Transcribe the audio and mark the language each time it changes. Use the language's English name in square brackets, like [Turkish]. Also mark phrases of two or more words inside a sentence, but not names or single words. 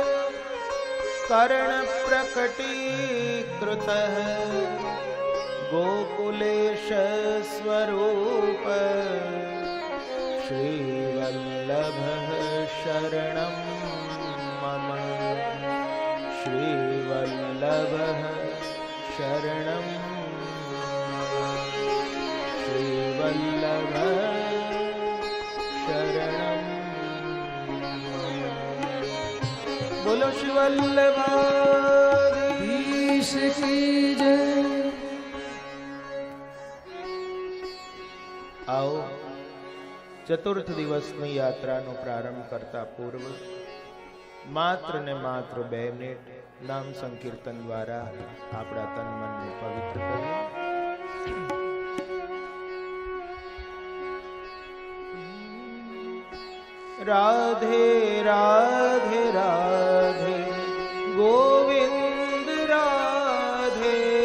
[Sanskrit] कर्णप्रकटीकृतः गोकुलेश स्वरूप श्रीवल्लभः शरणं मम श्रीवल्लभः शरणं मम श्रीवल्लभः शरणं मम। [Hindi] बोलो श्रीवल्लभाधीश की जय। [Gujarati] आओ ચતુર્થ દિવસની યાત્રાનો પ્રારંભ કરતા પૂર્વ માત્ર ને માત્ર 2 મિનિટ નામ સંકીર્તન દ્વારા આપણા તન મનને પવિત્ર કરીએ। રાધે રાધે રાધે ગોવિંદ રાધે